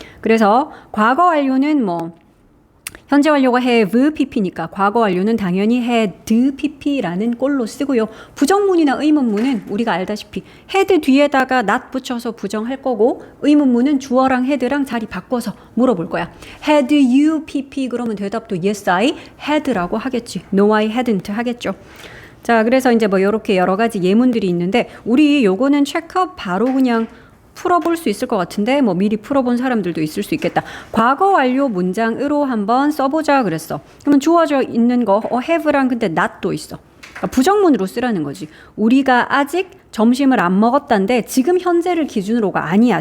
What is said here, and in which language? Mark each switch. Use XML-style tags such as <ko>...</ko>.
<ko>그래서 과거 완료는 뭐 현재 완료가 have pp니까 과거 완료는 당연히 had pp라는 꼴로 쓰고요. 부정문이나 의문문은 우리가 알다시피 had 뒤에다가 not 붙여서 부정할 거고 의문문은 주어랑 had랑 자리 바꿔서 물어볼 거야.</ko> <en>Had you pp</en> <ko>그러면 대답도</ko> <en>yes I had</en> <ko>라고 하겠지.</ko> <en>No I hadn't</en> <ko>하겠죠. 자, 그래서 이제 뭐 이렇게 여러 가지 예문들이 있는데 우리 요거는 체크업 바로 그냥 풀어볼 수 있을 것 같은데 뭐 미리 풀어본 사람들도 있을 수 있겠다. 과거 완료 문장으로 한번 써보자 그랬어. 그러면 주어져 있는 거 have랑 근데 not도 있어. 그러니까 부정문으로 쓰라는 거지. 우리가 아직 점심을 안 먹었단데 지금 현재를 기준으로가 아니야.</ko>